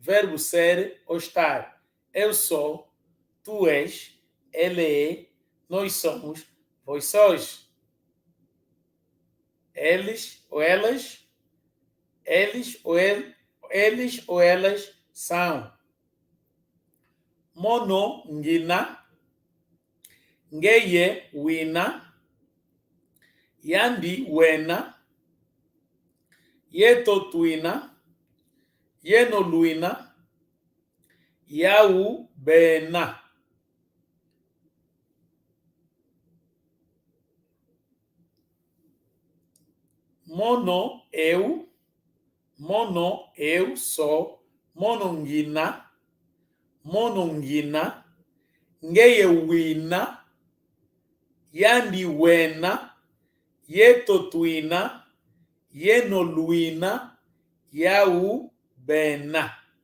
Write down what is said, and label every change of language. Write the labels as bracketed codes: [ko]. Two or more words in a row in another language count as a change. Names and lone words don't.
[pt] verbo ser ou estar. Eu sou, tu és, ele é, nós somos, vós sois. Eles ou elas, eles ou elas são. [kg] Mono, ngina, ngeye, wina, yandi, wena, yeto, tuina, yeno, luina, yau, bena. Mono, [pt] eu sou, [kg] monongina, ngeye, wina, yandi, wena, yeto, tuina, yeno, luina, yau, bena.